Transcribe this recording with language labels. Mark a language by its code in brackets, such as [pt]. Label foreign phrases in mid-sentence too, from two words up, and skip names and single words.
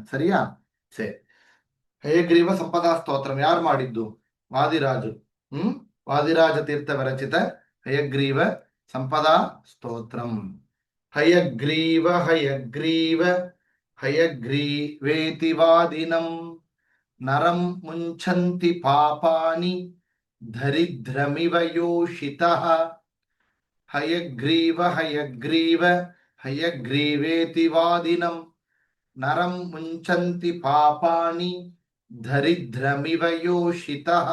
[kn] ಸರಿಯಾ? ಸರಿ. ಹಯಗ್ರೀವ ಸಂಪದಾ ಸ್ತೋತ್ರಂ ಯಾರು ಮಾಡಿದ್ದು? ವಾದಿರಾಜು. [sa] ವಾದಿರಾಜ ತೀರ್ಥ ವಿರಚಿತ ಹಯಗ್ರೀವ ಸಂಪದಾ ಸ್ತೋತ್ರಂ. ಹಯಗ್ರೀವ ಹಯಗ್ರೀವ ಹಯಗ್ರೀವೇತಿ ವಾದಿನಂ ನರಂ ಮುಂಚಂತಿ ಪಾಪಾನಿ ದರಿದ್ರಮಿವ ಯೋಷಿತಃ. ಹಯಗ್ರೀವ ಹಯಗ್ರೀವ ಹಯಗ್ರೀವೇತಿ ವಾದಿನಂ ನರಂ ಮುಂಚಂತಿ ಪಾಪಾನಿ ದರಿದ್ರಮಿವ ಯೋಷಿತಃ.